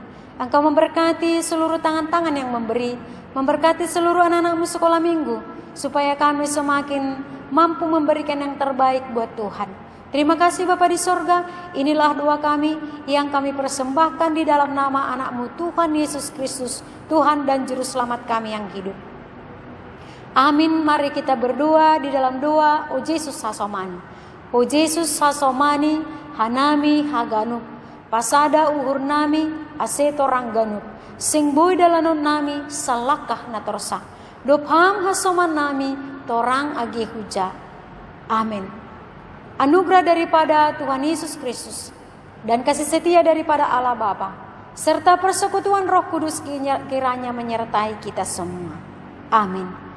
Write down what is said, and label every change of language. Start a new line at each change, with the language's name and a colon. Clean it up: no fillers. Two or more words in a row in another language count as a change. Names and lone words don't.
Indonesian: Engkau memberkati seluruh tangan-tangan yang memberi, memberkati seluruh anak-anakmu sekolah minggu, supaya kami semakin mampu memberikan yang terbaik buat Tuhan. Terima kasih Bapa di sorga, inilah doa kami yang kami persembahkan di dalam nama anak-Mu Tuhan Yesus Kristus, Tuhan dan Juru Selamat kami yang hidup. Amin. Mari kita berdoa di dalam doa O Yesus Sasomani.
Batak Simalungun: O Yesus Sasomani, Hanami Haganuk, Pasada uhur nami aseto rangganuk, sing boy dalanon nami salakah natorsa, dopham hasoman nami torang agi huja.
Indonesian: Amin. Anugerah daripada Tuhan Yesus Kristus dan kasih setia daripada Allah Bapa serta persekutuan Roh Kudus kiranya menyertai kita semua. Amin.